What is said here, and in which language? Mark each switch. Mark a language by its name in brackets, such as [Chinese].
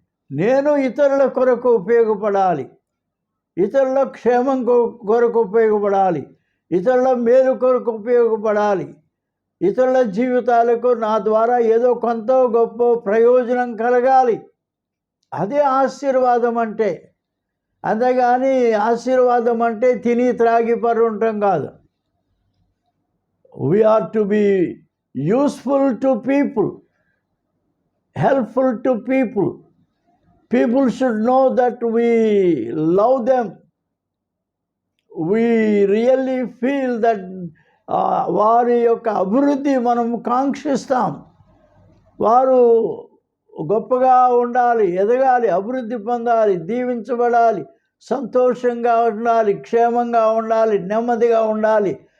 [Telugu] నేను ఇతరుల కొరకు ఉపయోగపడాలి, ఇతరుల క్షేమం కొరకు ఉపయోగపడాలి, ఇతరుల మేలు కొరకు ఉపయోగపడాలి, ఇతరుల జీవితాలకు నా ద్వారా ఏదో కొంత గొప్ప ప్రయోజనం కలగాలి. అదే ఆశీర్వాదం అంటే. అంతేగాని ఆశీర్వాదం అంటే తిని త్రాగి పరుండటం కాదు. [English] we are to be useful to people, helpful to people. People should know that we love them. We really feel that [Telugu] వారి యొక్క అభివృద్ధి మనం కాంక్షిస్తాం. వారు గొప్పగా ఉండాలి, ఎదగాలి, అభివృద్ధి పొందాలి, దీవించబడాలి, సంతోషంగా ఉండాలి, క్షేమంగా ఉండాలి, నెమ్మదిగా ఉండాలి.